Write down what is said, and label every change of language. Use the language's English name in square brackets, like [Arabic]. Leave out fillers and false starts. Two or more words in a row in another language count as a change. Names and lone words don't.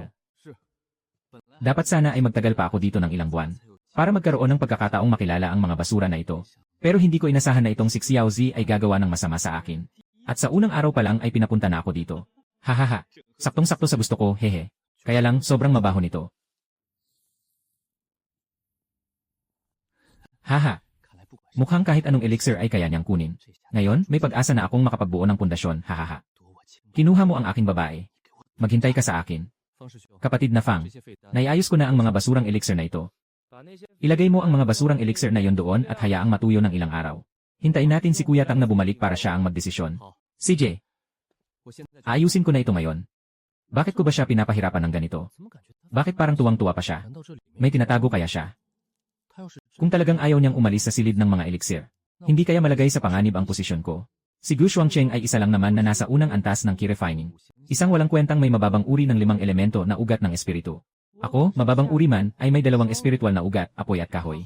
[Filipino] Dapat sana ay magtagal pa ako dito ng ilang buwan para magkaroon ng pagkakataong makilala ang mga basura na ito. Pero hindi ko inasahan na itong si Xiaozi ay gagawa ng masama sa akin. At sa unang araw pa lang ay pinapunta na ako dito. Hahaha, saktong-sakto sa gusto ko, hehe. Kaya lang, sobrang mabaho nito. Haha, [Chinese] 看来不管是 [Filipino] mukhang kahit anong elixir ay kaya niyang kunin. Ngayon, may pag-asa na akong makapagbuo ng pundasyon, hahaha. [Chinese] 夺我清白， [Filipino] Kinuha mo ang aking babae. Maghintay ka sa akin. [Chinese] 方式需要 [Filipino] Kapatid na Fang, [Chinese] 这些废单 [Filipino] naiayos ko na ang mga basurang elixir na ito. [Chinese] 把那些 [Filipino] Ilagay mo ang mga basurang elixir na yon doon at hayaang matuyo ng ilang araw. Hintayin natin si Kuya Tang na bumalik para siya ang magdesisyon. CJ, [Chinese] 我现在 [Filipino] ayusin ko na ito ngayon. Bakit ko ba siya pinapahirapan ng ganito? [Chinese] 怎么感觉他 [Filipino] Bakit parang tuwang-tuwa pa siya? [Chinese] 难道这里 [Filipino] May tinatago kaya siya? [Chinese] 他要是 [Filipino] Kung talagang ayaw niyang umalis sa silid ng mga elixir, hindi kaya malagay sa panganib ang posisyon ko. Si Gu Shuangcheng ay isa lang naman na nasa unang antas ng [English] key refining. [Filipino] Isang walang kwentang may mababang uri ng 5 elemento na ugat ng espiritu. Ako, mababang uri man, ay may 2 espiritual na ugat, apoy at kahoy.